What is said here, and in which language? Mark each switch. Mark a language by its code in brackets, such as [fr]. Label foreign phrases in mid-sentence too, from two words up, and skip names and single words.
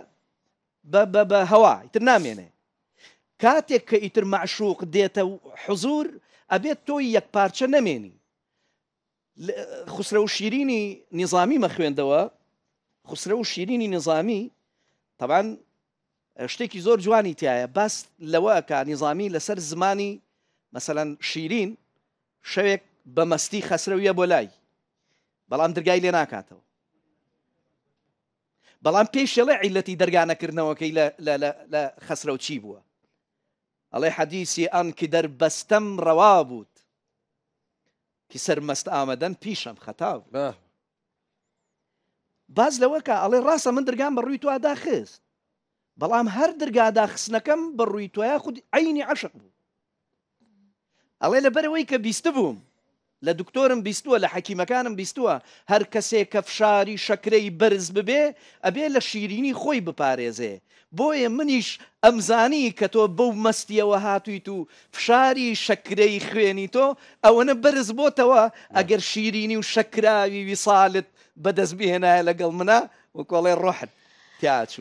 [ckb] بە هەوا ئیتر نامێنێ کاتێک کە ئیتر معشوق دێتە حزور ئەبێت تۆی یەک پارچە نەمێنی خسرە و شیرینی نظامی مەخوێندەوە خسرە و شیرینی نظامی طبعا شتێکی زۆر جوانی تایە باس لەوەکە نظامی لەسەر زمانی مەسەلەن شیرین شەوێک بە مەستی خەسرەویە بۆ لای بەڵام دەرگای لێ ناکاتەوە بەڵام پێشەڵێ عیلەتی دەرگانەکردنەوەکەی لە خەسرە و چی بووە ئەڵێ [fa] حەدیسی ئەنکی دەربەستەم ڕەوا بوود کی سەرمەست ئامەدەن پیشەم خەتا بوو [ckb] باز لەوەکە ئەڵێ ڕاستە من دەرگام بە ڕووی توا داخست بەڵام هەر دەرگادا خستنەکەم بە ڕووی تۆیە خود عینی عەشق بوو ئەڵێ لەبەرەوەی کە بیستە بووم لە دکتۆرم بیستووە لە حەکیمەکانم بیستووە هەر کەسێک کە فشاری شەکرەی بەرز ببێ ئەبێ لە شیرینی خۆی بپارێزێ بۆیە منیش ئەمزانی کە تۆ بەو مەستیەوە هاتوویت و فشاری شەکرەی خوێنی تۆ ئەوەنە بەرز بۆتەوە ئەگەر شیرینی و شەکراوی ویساڵت بەدەست بهێنایە لەگەڵ منە وەکۆڵێ ڕۆحت تیاچوو